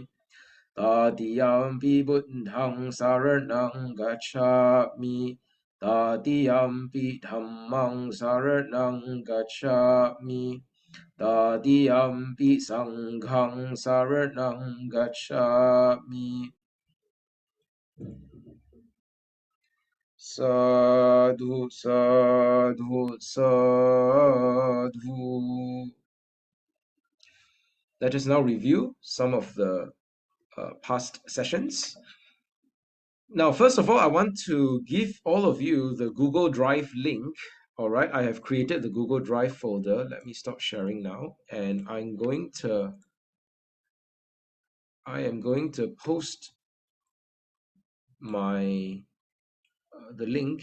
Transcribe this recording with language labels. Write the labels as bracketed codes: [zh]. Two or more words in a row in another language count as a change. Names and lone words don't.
[pi] Tatiyampi buddhang saranang gacchami, Tatiyampi dhammang saranang gacchami, Tatiyampi sanghang saranang gacchami. Sadhu, sadhu, sadhu. [en] Let us now review some of the past sessions. Now, first of all, I want to give all of you the Google Drive link. All right, I have created the Google Drive folder. Let me stop sharing now, and I am going to post my the link.